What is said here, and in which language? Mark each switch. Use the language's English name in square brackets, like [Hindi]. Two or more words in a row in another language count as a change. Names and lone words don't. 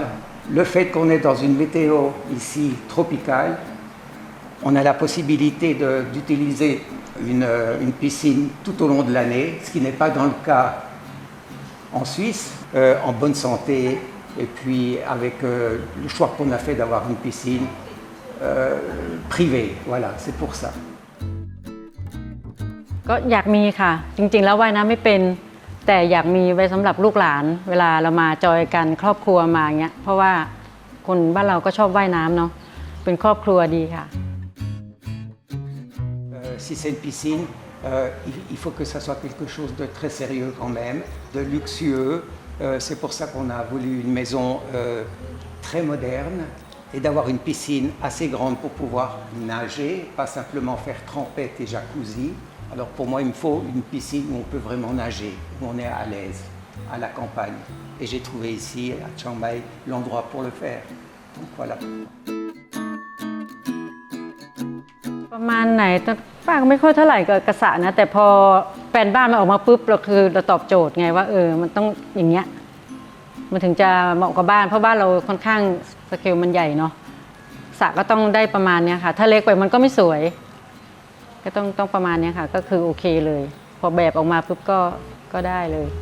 [French] Le fait qu'on est dans une météo ici tropicale, on a la possibilité d'utiliser une piscine tout au long de l'année, ce qui n'est pas dans le cas en Suisse, en bonne santé, et puis avec le choix qu'on a fait d'avoir une piscine privée. Voilà, c'est pour ça. [Thai] ก็อยากมีค่ะจริงๆแล้วว่ายน้ำไม่เป็นแต่อยากมีไว้สำหรับลูกหลานเวลาเรามาจอยกันครอบครัวมาอย่างเงี้ยเพราะว่าคนบ้านเราก็ชอบว่ายน้ำเนาะเป็นครอบครัวดีค่ะ [French] Si c'est une piscine, il faut que ça soit quelque chose de très sérieux quand même, de luxueux. C'est pour ça qu'on a voulu une maison très moderne et d'avoir une piscine assez grande pour pouvoir nager, pas simplement faire trempette et jacuzzi. Alors pour moi, il me faut une piscine où on peut vraiment nager, où on est à l'aise, à la campagne. Et j'ai trouvé ici, à Chiang Mai, l'endroit pour le faire. Donc voilà. [Thai] ประมาณไหนป้าก็ไม่ค่อยเท่าไหร่กับกระสระนะแต่พอแปลนบ้านมันออกมาปุ๊บเราตอบโจทย์ไงว่ามันต้องอย่างเงี้ยมันถึงจะเหมาะกับบ้านเพราะบ้านเราค่อนข้างสเกลมันใหญ่เนาะสระก็ต้องได้ประมาณนี้ค่ะถ้าเล็กไปมันก็ไม่สวยก็ต้องประมาณนี้ค่ะก็คือโอเคเลยพอแบบออกมาปุ๊บก็ได้เลย